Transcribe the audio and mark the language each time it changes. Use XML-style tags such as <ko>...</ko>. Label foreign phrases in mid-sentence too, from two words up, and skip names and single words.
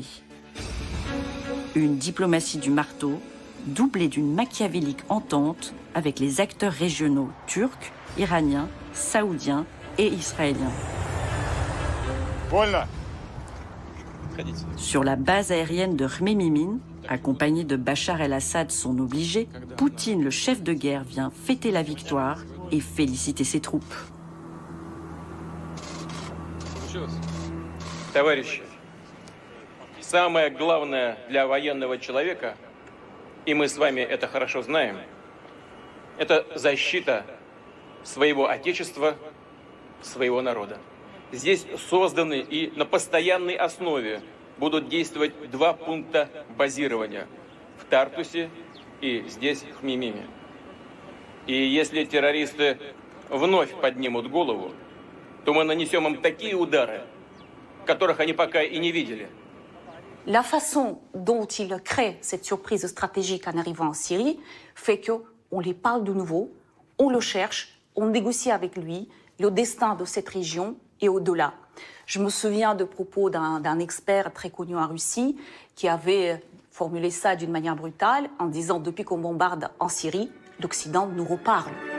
<fr>Une diplomatie du marteau, doublée d'une machiavélique entente avec les acteurs régionaux turcs, iraniens, saoudiens et israéliens. Voilà. Sur la base aérienne de Khmemimine, accompagné de Bachar el-Assad, son obligé, Poutine, le chef de guerre, vient fêter la victoire et féliciter ses troupes.</fr> <ru>Товарищи, самое главное для военного человека, и мы с вами это хорошо знаем, это защита своего отечества, своего народа. Здесь созданы и на постоянной основе будут действовать 2 пункта базирования в Тартусе и здесь, в Хмимиме. И если террористы вновь поднимут голову, то мы нанесем им такие удары, которых они пока и не видели.</ru> <fr>La façon dont il crée cette surprise stratégique en arrivant en Syrie fait qu'on les parle de nouveau, on le cherche, on négocie avec lui le destin de cette région et au-delà. Je me souviens de propos d'un expert très connu en Russie qui avait formulé ça d'une manière brutale en disant « Depuis qu'on bombarde en Syrie, l'Occident nous reparle ».</fr>